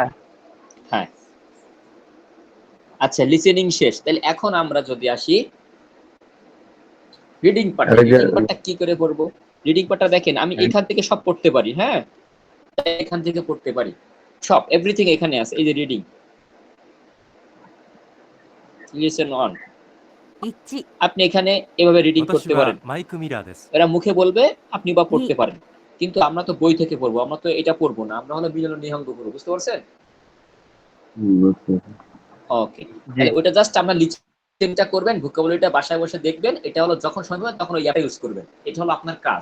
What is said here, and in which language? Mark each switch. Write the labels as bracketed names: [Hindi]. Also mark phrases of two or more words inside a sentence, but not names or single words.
[Bangla] হ্যাঁ, আচ্ছা লিসেনিং শেষ, তাহলে এখন আমরা যদি আসি রিডিং পার্টে। রিডিং পার্টটা কি করে পড়বো? রিডিং পার্টটা দেখেন, আমি এখান থেকে সব পড়তে পারি, হ্যাঁ এখান থেকে পড়তে পারি সব, এভরিথিং এখানে আছে। এই যে রিডিং, [English] listen on, [Bangla] 1、 আপনি এখানে এভাবে রিডিং [Japanese] 私 [Bangla] করতে [Japanese] は [Bangla] পারেন, [Japanese] マイク・ミラーです。 [Bangla] এরা মুখে বলবে আপনি বা পড়তে পারেন। কিন্তু আমরা তো বই থেকে পড়বো, আমরা তো এটা পড়বো না, আমরা হলো বিজল নিহঙ্গ পড়বো, বুঝতে পারছেন? ওকে, জি তাহলে ওটা জাস্ট আমরা লিসেনটা করবেন, ভোকাবুলারিটা বাসায় বসে দেখবেন, এটা হলো যখন সময় পাবেন তখন ওই অ্যাপটা ইউজ করবেন, এটা হলো আপনার কাজ।